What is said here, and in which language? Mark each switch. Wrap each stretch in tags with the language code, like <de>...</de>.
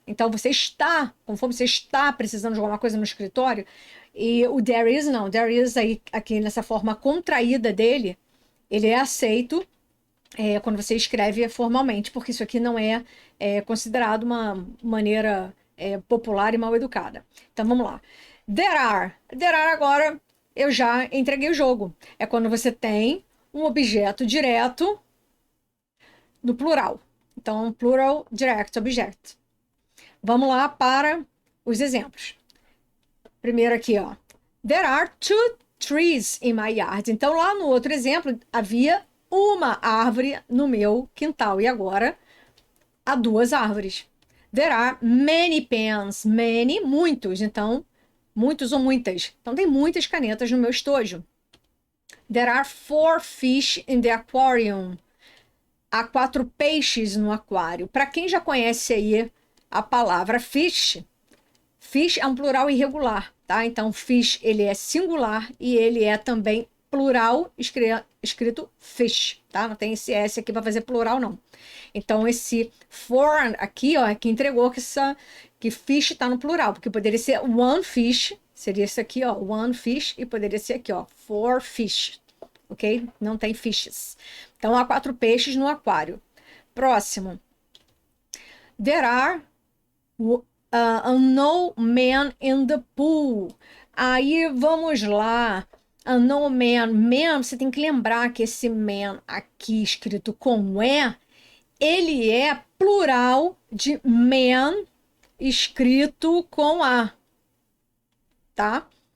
<pt>Então você está com fome, você está precisando de alguma coisa no escritório e o there is não, there is aí aqui nessa forma contraída dele, ele é aceito quando você escreve formalmente, porque isso aqui não é considerado uma maneira popular e mal educada. Então vamos lá. There are. There are agora eu já entreguei o jogo. É quando você tem um objeto direto no plural. Então, plural direct object. Vamos lá para os exemplos. Primeiro aqui, ó.</pt> <en>There are two trees in my yard.</en> <pt>Então, lá no outro exemplo, havia uma árvore no meu quintal. E agora, há duas árvores.</pt> <en>There are many pens.</en> <pt>Many, muitos. Então, muitos ou muitas. Então, tem muitas canetas no meu estojo.</pt> <en>There are 4 fish in the aquarium.</en> <pt>Há 4 peixes no aquário. Para quem já conhece aí a palavra fish, fish é um plural irregular, tá? Então, fish, ele é singular e ele é também plural, escrito fish, tá? Não tem esse S aqui para fazer plural, não. Então, esse for aqui, ó, é que entregou que fish tá no plural, porque poderia ser one fish, seria esse aqui, ó, one fish, e poderia ser aqui, ó, 4 fish, ok? Não tem fishes. Então, há 4 peixes no aquário. Próximo.</pt> <en>There are no man in the pool.</en> <pt>Aí, vamos lá. No man. Man, você tem que lembrar que esse man aqui escrito com E, ele é plural de man escrito com A, tá?</pt>